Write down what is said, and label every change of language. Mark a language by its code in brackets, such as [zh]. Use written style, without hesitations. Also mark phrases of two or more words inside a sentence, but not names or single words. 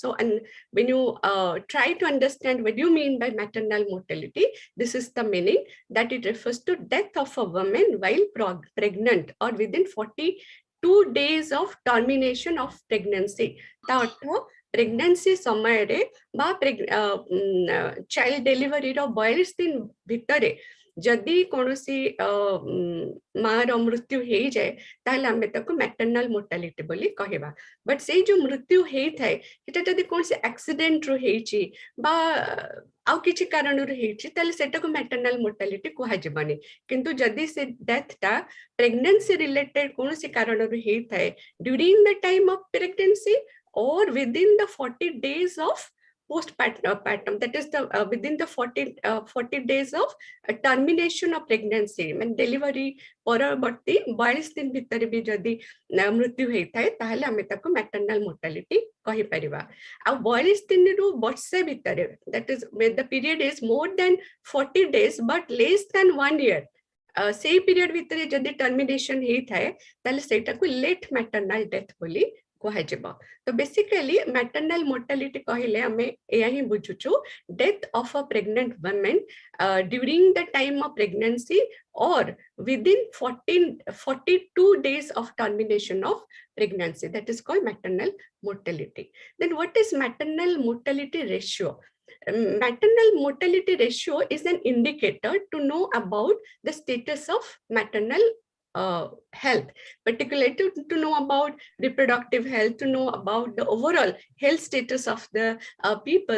[en] So, and when you try to understand what you mean by maternal mortality, this is the meaning, that it refers to death of a woman while pregnant or within 42 days of termination of pregnancy. [or] Pregnancy ସମୟରେ ବା [en] child delivery [or] ର 42 दिन ଭିତରେ ଯଦି କୌଣସି ମାର ମୃତ୍ୟୁ ହେଇଯାଏ, ତାହେଲେ ଆମେ ତାକୁ [en] maternal mortality [or] ବୋଲି କହିବା. But ସେଇ ଯୋଉ ମୃତ୍ୟୁ ହେଇଥାଏ, ସେଟା ଯଦି କୌଣସି accident ରୁ ହେଇଛି ବା ଆଉ କିଛି କାରଣରୁ ହେଇଛି, ତାହେଲେ ସେଟାକୁ [en] maternal mortality [or] କୁହାଯିବନି. କିନ୍ତୁ ଯଦି ସେ [en] death ଟା pregnancy related [or] କୌଣସି କାରଣରୁ ହେଇଥାଏ [en] during the time of pregnancy or within the 40 days of postpartum, that is the within the 40 days of termination of pregnancy, when delivery [or] ପରବର୍ତ୍ତୀ 42 ଦିନ ଭିତରେ ବି ଯଦି ମୃତ୍ୟୁ ହେଇଥାଏ, ତାହେଲେ ଆମେ ତାକୁ [en] maternal mortality କହିପାରିବା. [or] ଆଉ 42 ଦିନରୁ ବର୍ଷେ ଭିତରେ, [en] that is when the period is more than 40 days but less than 1 year, [or] ସେଇ period ଭିତରେ ଯଦି termination ହେଇଥାଏ, ତାହେଲେ ସେଇଟାକୁ [en] late maternal death [or] ବୋଲି କୁହାଯିବ. ତ basically [en] maternal mortality [or] କହିଲେ ଆମେ ଏୟା ହିଁ ବୁଝୁଛୁ, [en] death of a pregnant woman during the time of pregnancy or within 42 days of termination of pregnancy. That is called maternal mortality. Then what is maternal mortality ratio? Maternal mortality ratio is an indicator to know about the status of maternal health, particularly to know about reproductive health, to know about the overall health status of the people.